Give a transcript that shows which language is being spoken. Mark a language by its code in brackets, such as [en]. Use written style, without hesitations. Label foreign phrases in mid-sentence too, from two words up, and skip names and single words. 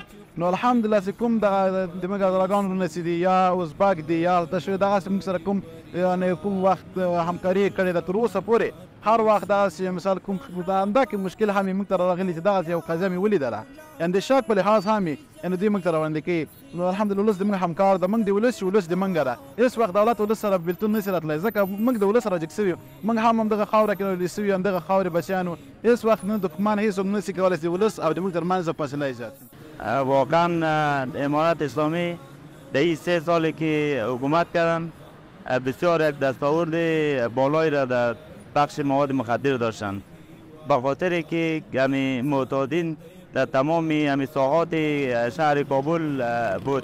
[ps] نو الحمدلله چې کوم دغه زموږ ازراګان ورونه چې دي یا ازبک دي یا دغسې موږ سره کوم یعنې کوم وخت همکاري کړې ده تر اوسه پورې، هر وخت دغسې مثال کوم همدا کې مشکل هم یې موږ ته راغلي چې دغسې یو قضیه مې ولیدله، یعنې د شک په لحاظ هم یې یعنې دوی موږ ته راوړاندې کوي. نو الحمدلله ولس زموږ همکار ده، موږ د ولس ولس د موږ ده. هېڅ وخت دولت ولس سره بېلتون نشي راتلی، ځکه موږ د ولس سره جګ سوي یو، موږ هم همدغه خاوره کې راوړل سوي یو، همدغه خاورې بچیان وو. هېڅ وخت نه دښمن هېڅوک نشي کولی چې د ولس او د موږ ترمنځ فاصله ایجاد. [fa] واقعا امارت اسلامی در این 3 سالی که حکومت کردن بسیار یک دستاورد بالایی را در بخش مواد مخدر داشتند، به خاطر که همین معتادین در تمام همین ساحات شهر کابل بود.